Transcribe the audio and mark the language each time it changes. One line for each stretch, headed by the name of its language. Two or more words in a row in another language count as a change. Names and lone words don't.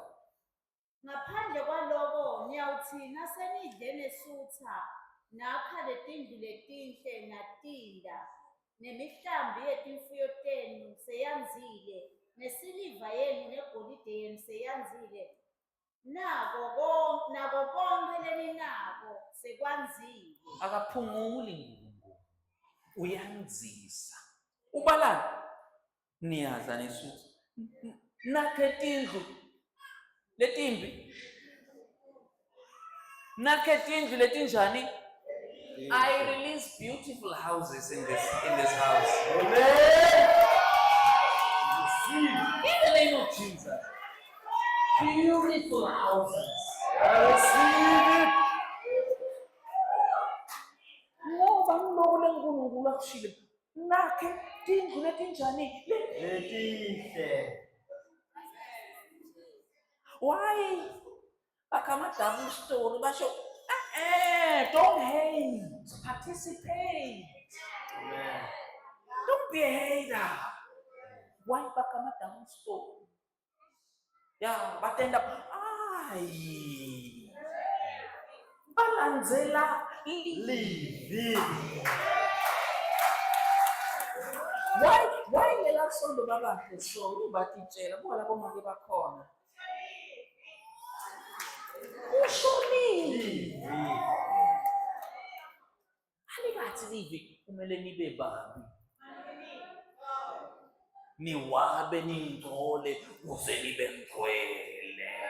Swati: Ngaphandle kwaloko niyawuthi nasenidle nesutha nakha letindlu letinhle natinda nemihlambi yetimfuyo tenu seyanzile nesiliva yenu negolide yenu seyanzile nako konke leninako sekwanzile. Akaphunguli nguNkulunkulu. Uyanzisa. Ubalani? Niyadla nesutha. Nakhe tindlu letimbi. Nakhe tindlu letinjani?
English: I release beautiful houses in this house. Amen. In the name of Jesus. Beautiful houses. I receive it.
Swati: Ngoba ngiloko leNkulunkulu akushilo. Nakhe tindlu letinjani? Letinhle.
English: Why?
Swati: Bakama
English: double story
Swati: basho.
English: Don't hate. Participate. Amen. Don't be a hater. Why bakama double story? Yeah, but end up balandzela Leave.
Swati: Why lela sondo babantu so batitshela bona bomake bakhona. Ushonile. Alikathi livi kumele nibe babi. Niwabe ningcole kuze nibe ngcwele.